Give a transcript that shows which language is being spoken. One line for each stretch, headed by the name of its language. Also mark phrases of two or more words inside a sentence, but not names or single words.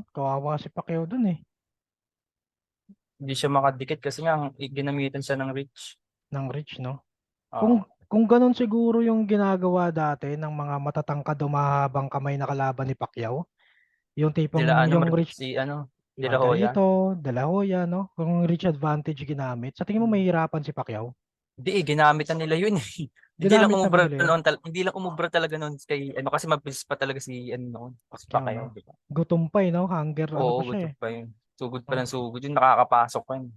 Filipino: Kawawa si Pacquiao doon, eh. Hindi siya makadikit kasi nga ginamitan siya ng reach. Ng reach, no? Kung Oo. kung ganun siguro yung ginagawa dati ng mga matatangkad o mahabang kamay na kalaban ni Pacquiao, yung tipong yung reach De La Hoya. Margarito, De La Hoya, no? Kung
English: reach advantage
Filipino: ginamit, sa tingin mo mahihirapan si Pacquiao? Hindi ginamit na nila yun eh. Ginamit na ba nila yun? Hindi lang umubra talaga noon kay ano kasi mabilis pa talaga si ano noon, si Pacquiao, no? Pacquiao, di ba? Gutom pa, eh, no? Hunger, ano Oo, pa siya, gusto eh. pa yun. Sugod pa No? ng sugod yun, nakakapasok pa yun.